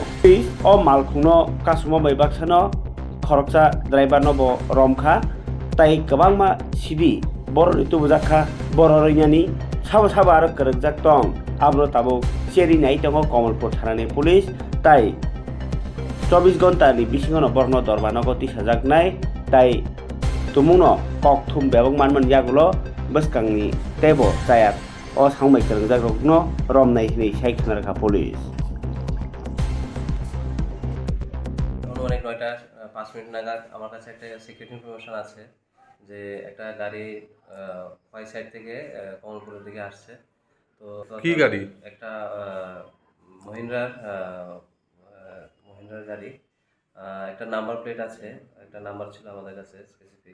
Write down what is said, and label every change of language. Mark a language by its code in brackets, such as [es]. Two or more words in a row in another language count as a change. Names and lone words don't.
[trp] O malkungno kasumo baibaksano khoroksa driver no bo romkha tai kwbangma sidi boroni tubujakha bororonyani sabo aro korokjak tong abro tabo cheri nai tongo Kamalpur thanani police tai 24 ঘন্টা ni bisingono borno dorbano tisajak nai tai tumungno kokthum bebok manman yagulo bwskangni tebo chayat o sangmai korokjak rokno romnai hini sai khonarkha police [bn] অনেক 9:05 নাগাদ আমার কাছে একটা সিক্রেট ইনফরমেশন আছে যে একটা গাড়ি ওয়াই সাইড থেকে কমলপুরের দিকে আসছে। তো কি গাড়ি? একটা মহিন্দ্রার গাড়ি, একটা নাম্বার প্লেট আছে, একটা নাম্বার ছিল আমাদের কাছে স্পেসিফিক।